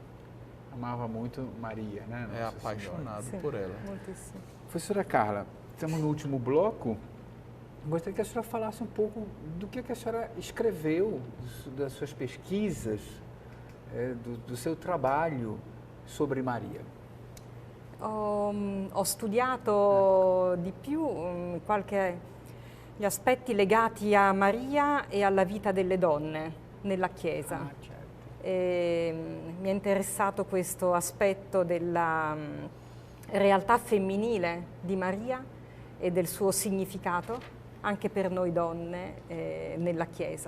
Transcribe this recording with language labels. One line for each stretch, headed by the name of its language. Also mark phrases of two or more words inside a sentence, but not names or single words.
Portuguese: Amava muito Maria, né? É apaixonado por ela. Muitíssimo. Professora Carla, estamos no último bloco. Gostaria que a senhora falasse um pouco do que a senhora escreveu, das suas pesquisas, do seu trabalho sobre Maria.
Italian: Ho studiato di più gli aspetti legati a Maria e alla vita delle donne nella Chiesa. Ah, certo. Mi è interessato questo aspetto della realtà femminile di Maria e del suo significato, anche per noi donne nella Chiesa.